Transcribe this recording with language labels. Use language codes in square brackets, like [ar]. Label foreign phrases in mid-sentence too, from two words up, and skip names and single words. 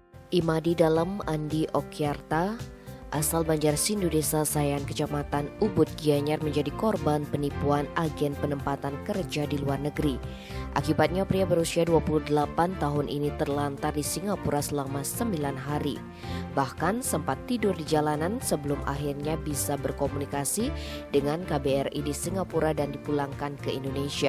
[id] Imadi Dalem Andi Okyarta, asal Banjarsindu Desa Sayan Kecamatan Ubud Gianyar menjadi korban penipuan agen penempatan kerja di luar negeri. Akibatnya pria berusia 28 tahun ini terlantar di Singapura selama 9 hari. Bahkan sempat tidur di jalanan sebelum akhirnya bisa berkomunikasi dengan KBRI di Singapura dan dipulangkan ke Indonesia.